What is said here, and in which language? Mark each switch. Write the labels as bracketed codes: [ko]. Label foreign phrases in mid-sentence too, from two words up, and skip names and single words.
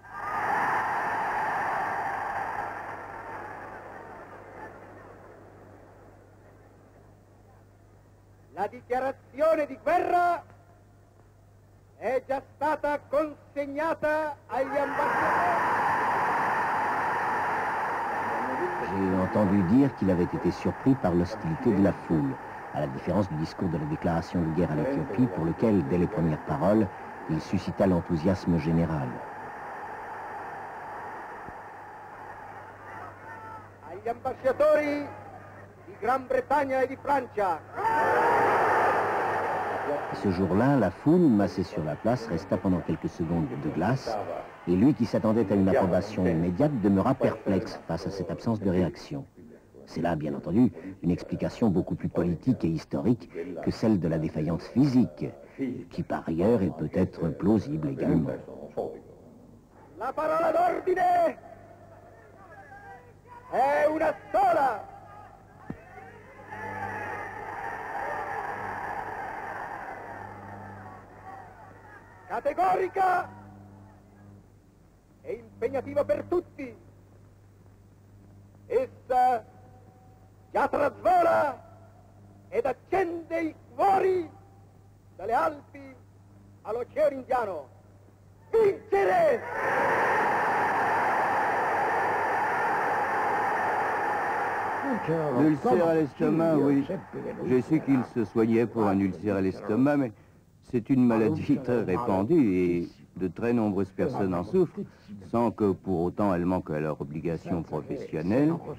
[it] La dichiarazione di guerra è già stata consegnata agli ambasciatori. [fr] J'ai entendu dire qu'il avait été surpris par l'hostilité de la foule, à la différence du discours de la déclaration de guerre à l'Éthiopie, pour lequel, dès les premières paroles, il suscita l'enthousiasme général. [it] Agli ambasciatori di Gran Bretagna e di Francia. [fr] Ce jour-là, la foule, massée sur la place, resta pendant quelques secondes de glace, et lui qui s'attendait à une approbation immédiate demeura perplexe face à cette absence de réaction. C'est là, bien entendu, une explication beaucoup plus politique et historique que celle de la défaillance physique, qui par ailleurs est peut-être plausible également. [it] La parola d'ordine è una sola. Categorica e impegnativa per tutti. Essa già trasvola ed accende i cuori dalle Alpi all'Oceano Indiano. Vincere! [fr] L'ulcère à l'estomac, oui. J'ai su qu'il se soignait pour un ulcère à l'estomac, mais c'est une maladie très répandue et de très nombreuses personnes en souffrent, sans que pour autant elles manquent à leur obligation professionnelle.